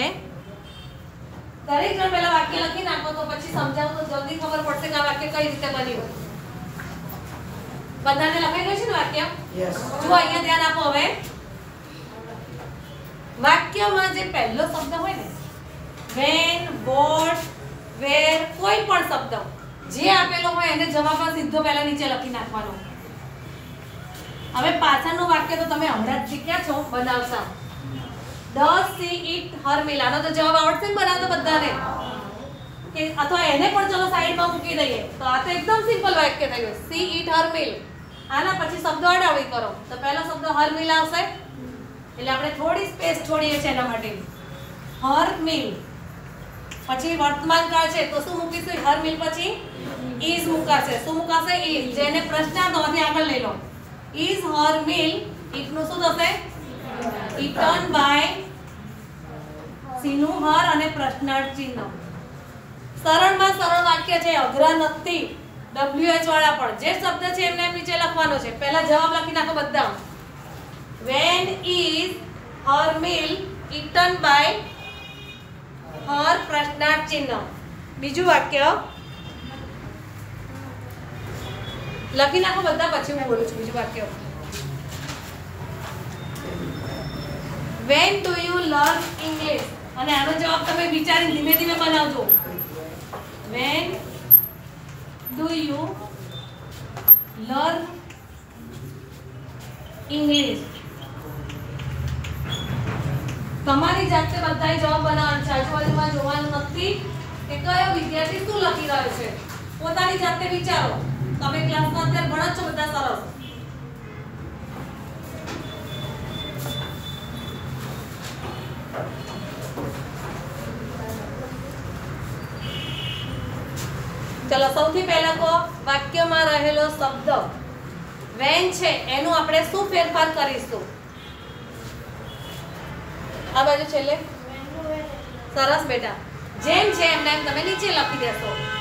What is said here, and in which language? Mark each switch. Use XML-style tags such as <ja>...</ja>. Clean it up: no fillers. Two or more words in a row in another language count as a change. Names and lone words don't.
<gu>દરેક જણ પહેલા વાક્ય લખી નાખો તો પછી સમજાવું તો જલ્દી ખબર પડશે કે આ વાક્ય કઈ રીતે બન્યું. બધાને લખાઈ ગયું છે ને વાક્ય?</gu> <en>Yes.</en> <gu>જો અહીંયા ધ્યાન આપો. હવે વાક્યમાં જે પહેલો શબ્દ હોય ને</gu> <en>when, what, where,</en> <gu>કોઈ પણ શબ્દ જે આપેલો હોય એને જવાબમાં સીધો પહેલા નીચે લખી નાખવાનો. હવે પાછળનું વાક્ય તો તમે હમણાં જ શીખ્યા છો બનાવતા.</gu> <en>Does she eat her meal?</en> <gu>આનો તો જવાબ આવડશે ને બનાવતા બધાને કે અથવા એને પણ ચલો સાઈડમાં મૂકી દઈએ તો આ તો એકદમ સિમ્પલ વાક્ય થઈ ગયું.</gu> <en>She eat her meal.</en> <gu>આના પછી શબ્દો અડાવડી કરો તો પહેલો શબ્દ</gu> <en>her meal</en> <gu>આવશે એટલે આપણે થોડી સ્પેસ છોડીએ છીએ એના માટે.</gu> <en>her meal</en> <gu>પછી વર્તમાન કાળ છે તો શું મૂકીશું?</gu> <en>her meal</en> <gu>પછી ઇઝ મુકાશે. શું મુકાશે? ઇઝ. જેને પ્રશ્નાર્થમાંથી આગળ લઈ લો.</gu> <en>is her meal eat</en> <gu>નું શું થશે</gu> <en>eaten by</en> <gu>સીનું હર અને પ્રશ્નાર્થ ચિહ્ન સરળમાં સરળ વાક્ય છે અઘરા નથી WH વાળા પણ જે શબ્દ છે એમને એમ નીચે લખવાનો છે પહેલા જવાબ લખી નાખો બધા</gu> <en>when is her meal eaten by her</en> <gu>પ્રશ્નાર્થ ચિહ્ન બીજું વાક્ય લખી નાખો બધા પછી હું બોલું છું બીજું વાક્ય</gu> <en>when do you learn English</en> <gu>અને આનો જવાબ તમે વિચારીને ધીમે ધીમે બનાવજો</gu> <en>when do you learn</en> <gu>English તમારી જાતે બધાએ જવાબ બનાવવાનો છે આજુબાજુમાં જોવાનું નથી કે કયો વિદ્યાર્થી શું લખી રહ્યો છે પોતાની જાતે વિચારો તમે ક્લાસમાં અત્યારે ભણો છો બધા સરસ ચલો સૌથી પહેલા કો વાક્યમાં રહેલો શબ્દ વેન છે એનું આપણે શું ફેરફાર કરીશું આ બાજુ છેલ્લે સરસ બેટા જેમ છે એમને એમ તમે નીચે લખી દેશો</gu>